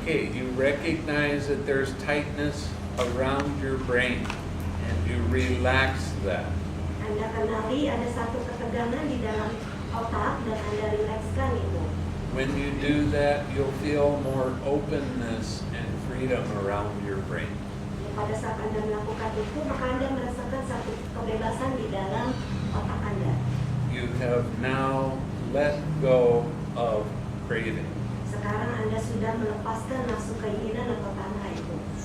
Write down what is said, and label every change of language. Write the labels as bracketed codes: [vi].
[en] Okay, you recognize that there's tightness around your brain, and you relax that. [id] Anda kenali ada satu ketegangan di dalam otak dan Anda rilekskan itu. [en] When you do that, you'll feel more openness and freedom around your brain. [id] Pada saat Anda melakukan itu, maka Anda merasakan satu kebebasan di dalam otak Anda. [en] You have now let go of craving. [id] Sekarang Anda sudah melepaskan nafsu keinginan atau tanha itu.